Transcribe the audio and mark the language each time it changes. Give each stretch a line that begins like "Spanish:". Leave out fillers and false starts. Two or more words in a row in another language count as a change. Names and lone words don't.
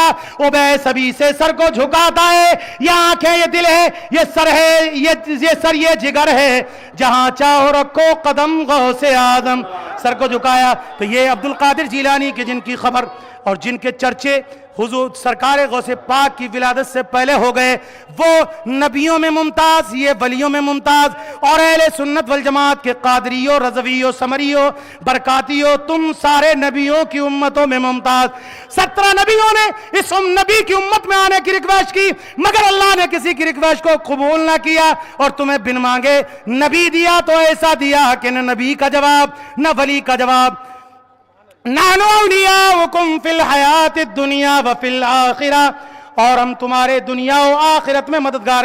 Urdu: عبیس ابھی سے سر کو جھکاتا ہے. یہ آنکھیں، یہ دل ہے، یہ سر ہے، یہ سر، یہ جگر ہے، جہاں چاہو رکھو قدم غوث آدم. سر کو جھکایا. تو یہ عبد القادر جیلانی کی جن کی خبر اور جن کے چرچے حضور سرکار غوث پاک کی ولادت سے پہلے ہو گئے، وہ نبیوں میں ممتاز، یہ ولیوں میں ممتاز، اور اہل سنت والجماعت کے قادریوں، رضویوں، سمریوں، برکاتیوں، تم سارے نبیوں کی امتوں میں ممتاز. 17 نبیوں نے اس نبی کی امت میں آنے کی ریکویسٹ کی، مگر اللہ نے کسی کی ریکویسٹ کو قبول نہ کیا اور تمہیں بن مانگے نبی دیا تو ایسا دیا کہ نہ نبی کا جواب نہ ولی کا جواب.
Arabic: نحن اولیاؤکم فی الحیات الدنیا وفی الآخرہ،
Urdu: اور ہم تمہارے دنیا و آخرت میں مددگار.